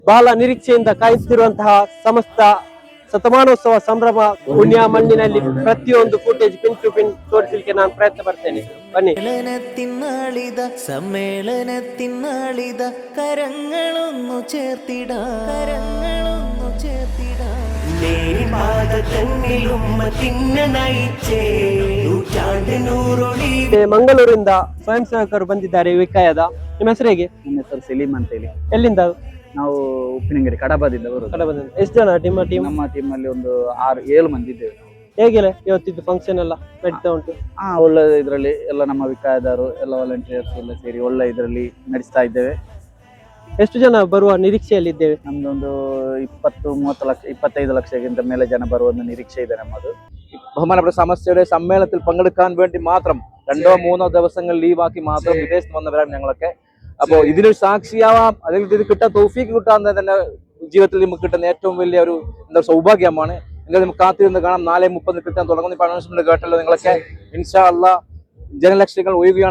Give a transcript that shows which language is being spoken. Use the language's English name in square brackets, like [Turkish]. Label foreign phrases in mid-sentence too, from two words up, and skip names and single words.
[Kannada] ಬಹಳ ನಿರೀಕ್ಷೆಯಿಂದ ಕಾಯುತ್ತಿರುವಂತಹ ಸಮಸ್ತ ಶತಮಾನೋತ್ಸವ ಸಂಭ್ರಮ ಪುಣ್ಯ ಮಣ್ಣಿನಲ್ಲಿ ಪ್ರತಿಯೊಂದು ಫುಟೇಜ್ [English] pin to pin [Kannada] ತೋರಿಸಲಿಕ್ಕೆ ನಾನು ಪ್ರಯತ್ನ ಪಡ್ತೇನೆ. ಬನ್ನಿ. [Malayalam] സമ്മേളനത്തിനാളിത കരങ്ങളൊന്നു ചേർത്തിട [Kannada] ಮಂಗಳೂರಿಂದ ಸ್ವಯಂ ಸೇವಕರು ಬಂದಿದ್ದಾರೆ. ವಿಕಾಯದ ನಿಮ್ಮ ಹೆಸರು ಹೇಗೆ? ನನ್ನ ಹೆಸರು ಸಲೀಮ್ ಅಂತ ಹೇಳಿ. ಎಲ್ಲಿಂದ? ನಾವು ಉಪ್ಪಿನಂಗಡಿ ಕಡಬದಿಂದ ಬರೋದು. ಕಡಬದಿಂದ. ಎಷ್ಟು ಜನ ನಿಮ್ಮ ಟೀಮ್? ನಮ್ಮ ಟೀಮ್ ಅಲ್ಲಿ ಒಂದು 6-7 ಮಂದಿ ಇದ್ದೇವೆ ನಾವು. ಹೇಗಿಲ್ಲ ಇವತ್ತಿದ್ದು ಫಂಕ್ಷನ್ ಎಲ್ಲ ನಡೀತಾ ಉಂಟು? ಒಳ್ಳೆ ಇದರಲ್ಲಿ ಎಲ್ಲ ನಮ್ಮ ವಿಕಾಯದಾರು ಎಲ್ಲ ವಾಲಂಟಿಯರ್ಸ್ ಎಲ್ಲ ಸೇರಿ ಒಳ್ಳೆ ಇದರಲ್ಲಿ ನಡೆಸ್ತಾ ಇದ್ದೇವೆ. ಎಷ್ಟು ಜನ ಬರುವ ನಿರೀಕ್ಷೆಯಲ್ಲಿದ್ದೇವೆ? [Malayalam] ನಮ್ದೊಂದು 20-30 ലക്ഷം 25 ലക്ഷത്തിൻ്റെ മേലെ ജനം വരുമെന്ന് നിരീക്ഷ [Kannada] ಇದೆ ನಮ್ಮದು. [Malayalam] ബഹുമാനപ്പെട്ട സമസ്തയുടെ സമ്മേളനത്തിൽ പങ്കെടുക്കാൻ വേണ്ടി മാത്രം 2-3 ദിവസങ്ങൾ ലീവാക്കി മാത്രം വിദേശത്ത് വന്നവരാണ് ഞങ്ങളൊക്കെ. അപ്പോൾ ഇതിനൊരു സാക്ഷിയാവാം, അല്ലെങ്കിൽ ഇത് കിട്ടാൻ തൗഫീക്ക് കിട്ടാൻ തന്നെ ജീവിതത്തിൽ നമുക്ക് കിട്ടുന്ന ഏറ്റവും വലിയ ഒരു സൗഭാഗ്യമാണ്. എങ്കിൽ നമുക്ക് കാത്തിരുന്ന് കാണാം. 4:30 കിട്ടാൻ തുടങ്ങുന്ന ഇപ്പോൾ അനൗൺസ്മെന്റ് കേട്ടല്ലോ നിങ്ങളൊക്കെ. [Arabic] إن شاء الله [Malayalam] ജനലക്ഷങ്ങൾ ഒഴിവുകയാണ്.